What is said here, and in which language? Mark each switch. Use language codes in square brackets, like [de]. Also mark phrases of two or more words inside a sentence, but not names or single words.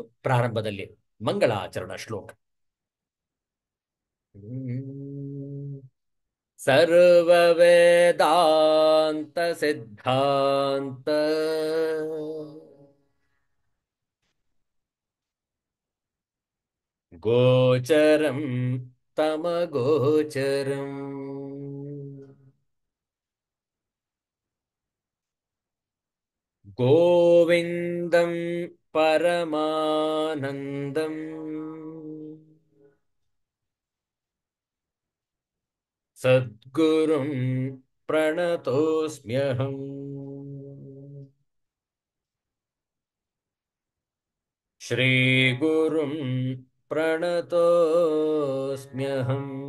[kn] ಪ್ರಾರಂಭದಲ್ಲಿ ಮಂಗಳಾಚರಣ ಶ್ಲೋಕ. [sa] ಸರ್ವ ವೇದಾಂತ ಸಿದ್ಧಾಂತ ಗೋಚರಂ ತಮಗೋಚರಂ ಗೋವಿಂದಂ ಪರಮಾನಂದಂ ಸದ್ಗುರುಂ ಪ್ರಣತೋಸ್ಮ್ಯಹಂ. ಶ್ರೀಗುರುಂ ಪ್ರಣತೋಸ್ಮ್ಯಹಂ.